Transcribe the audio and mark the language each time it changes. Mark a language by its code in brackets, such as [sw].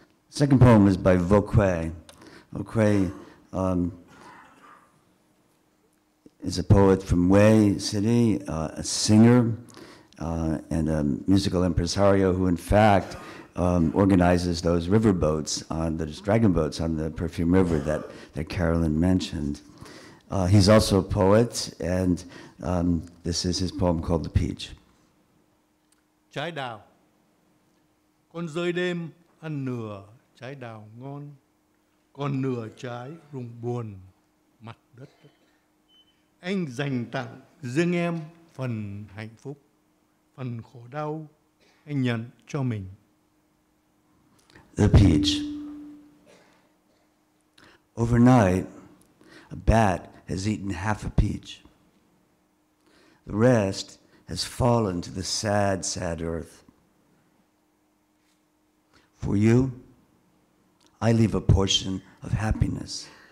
[en] Second poem is by Vo Quay. Vo Quay is a poet from Hue City, a singer and a musical impresario who in fact organizes those river boats, those dragon boats on the Perfume River that Carolyn mentioned. He's also a poet, and this is his poem called The Peach. [vi] Trái đào. Con rơi đêm ăn nửa trái đào ngon, còn nửa trái rung buồn mặt đất. Anh dành tặng riêng em phần hạnh phúc, phần khổ đau anh nhận cho mình. [en] The Peach. Overnight, a bat has eaten half a peach. The rest has fallen to the sad, sad earth. For you, I leave a portion of happiness.